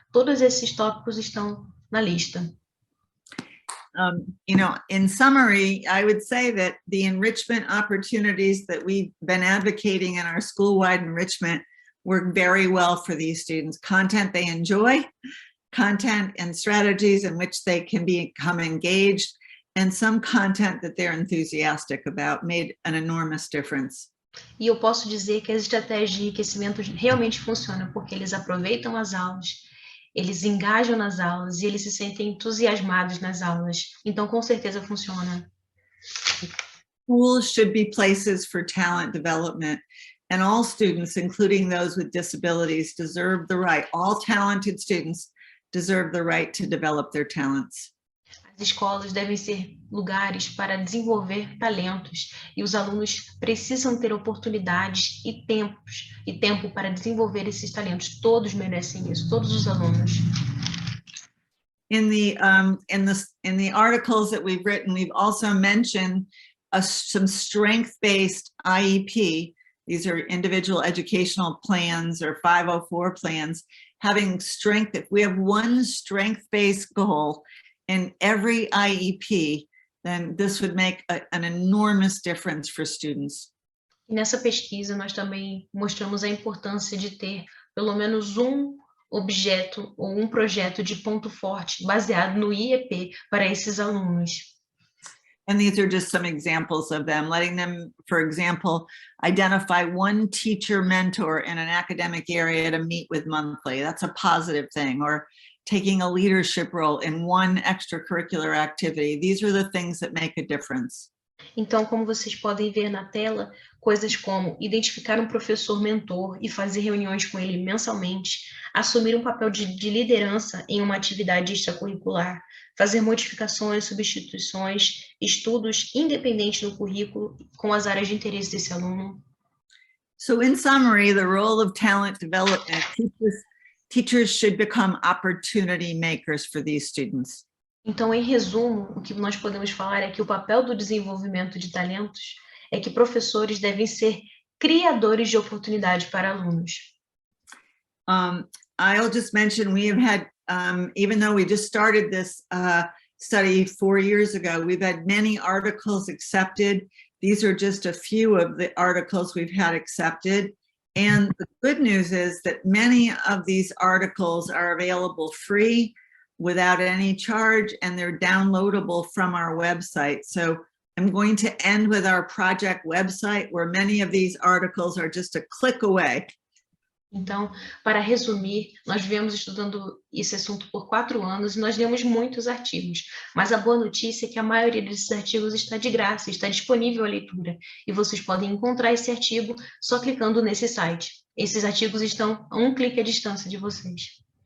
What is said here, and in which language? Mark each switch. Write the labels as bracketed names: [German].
[Portuguese] Todos esses tópicos estão na lista. [English] In summary, I would say that the enrichment opportunities that we've been advocating in our school-wide enrichment work very well for these students. Content they enjoy, content and strategies in which they can become engaged, and some content that they're enthusiastic about made an enormous difference. [Portuguese] E eu posso dizer que as estratégias de enriquecimento realmente funcionam, porque eles aproveitam as aulas, eles engajam nas aulas e eles se sentem entusiasmados nas aulas. Então, com certeza funciona. [English] Schools should be places for talent development, and all students, including those with disabilities, deserve the right. All talented students deserve the right to develop their talents. [Portuguese] As escolas devem ser lugares para desenvolver talentos e os alunos precisam ter oportunidades e tempo para desenvolver esses talentos. Todos merecem isso, todos os alunos. [English] In the articles that we've written, we've also mentioned some strength-based IEP. These are individual educational plans or 504 plans. Having strength, if we have one strength-based goal in every IEP, then this would make an enormous difference for students. [Portuguese] E nessa pesquisa nós também mostramos a importância de ter pelo menos um objeto ou um projeto de ponto forte baseado no IEP para esses alunos. [English] And these are just some examples of them, letting them, for example, identify one teacher mentor in an academic area to meet with monthly. That's a positive thing. Or taking a leadership role in one extracurricular activity. These are the things that make a difference. [Portuguese] Então, como vocês podem ver na tela, coisas como identificar um professor mentor e fazer reuniões com ele mensalmente, assumir um papel de liderança em uma atividade extracurricular, fazer modificações, substituições, estudos independentes no currículo com as áreas de interesse desse aluno. [English] So in summary, the role of talent development, teachers should become opportunity makers for these students. [Portuguese] Então, em resumo, o que nós podemos falar é que o papel do desenvolvimento de talentos é que professores devem ser criadores de oportunidade para alunos. [English] I'll just mention we have had, even though we just started this study 4 years ago, we've had many articles accepted. These are just a few of the articles we've had accepted. And the good news is that many of these articles are available free without any charge, and they're downloadable from our website. So I'm going to end with our project website, where many of these articles are just a click away. [Portuguese] Então, para resumir, nós viemos estudando esse assunto por 4 anos e nós lemos muitos artigos, mas a boa notícia é que a maioria desses artigos está de graça, está disponível à leitura, e vocês podem encontrar esse artigo só clicando nesse site. Esses artigos estão a um clique à distância de vocês.